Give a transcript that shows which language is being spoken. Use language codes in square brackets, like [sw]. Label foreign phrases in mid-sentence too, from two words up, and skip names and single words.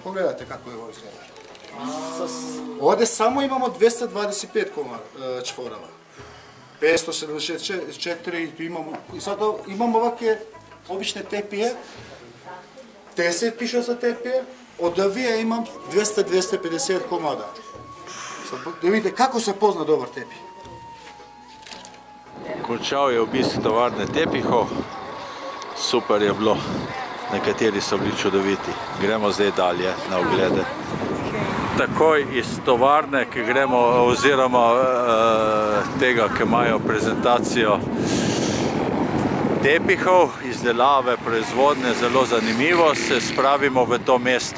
[hr] Pogledajte kako je ovo izgleda. Ovdje samo imamo 225 čvorova. 574 imamo. I sad imamo ovakve obične tepije. 10 piše za tepije. Od avije imam 200-250 komada. Sad da vidite kako se pozna dobar tepih. [sl] Končal je obisk tovarne tepihov. Super je bilo. Nekateri so bili čudoviti. Gremo zdaj dalje na oglede. Takoj iz tovarne, ki gremo, oziroma tega, ki imajo prezentacijo tepihov, izdelave, proizvodne, zelo zanimivo, se spravimo v to mesto.